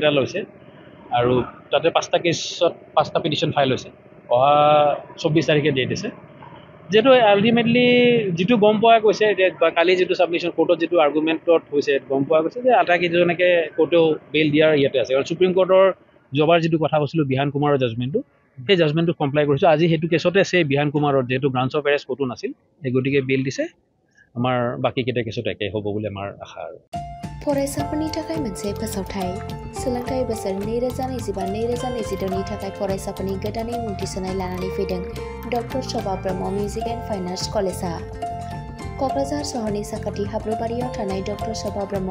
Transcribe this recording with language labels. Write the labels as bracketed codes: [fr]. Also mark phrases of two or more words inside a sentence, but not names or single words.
[as] এটা লৈছে আৰু তাতে 5টা কেছত 5টা পিটিশ্যন ফাইল হৈছে অহা 24 তাৰিখে ডেট আছে যিহেতু আল্টিমেটলি যিটো গম পোৱা গৈছে এতিয়া কালি যিটো ছাবমিশ্যন কোৰ্টত যিটো আৰ্গুমেণ্টত হৈছে গম পোৱা গৈছে যে আটাইকেইজনকে কোৰ্টেও বেল দিয়াৰ ইয়াতে আছে আৰু সুপ্ৰিম কোৰ্টৰ যোৱাবাৰ যিটো কথা কৈছিলোঁ বিহান কুমাৰৰ জাজমেণ্টটো সেই জাজমেণ্টটো কমপ্লাই কৰিছোঁ আজি সেইটো কেছতে আছে বিহান কুমাৰৰ যিহেতু [en] branch of arrest [as] ক'তো নাছিল সেই গতিকে বেল দিছে আমাৰ বাকীকেইটা কেছত একে হ'ব বুলি আমাৰ আশা আৰু [brx] फरायसाफोरनि थाखाय मोनसे फोसावथाय सोलोंथाइ बोसोर 2025-2026 नि थाखाय फरायसाफोरनि गोदानै मुं थिसननाय लानानै फैदों डक्टर शोभा ब्रह्म मिउजिक एन्ड फाइन आर्ट्स कलेजआ क'क्राझार सहरनि साखाथि हाब्रुबारियाव थानाय डक्टर शोभा ब्रह्म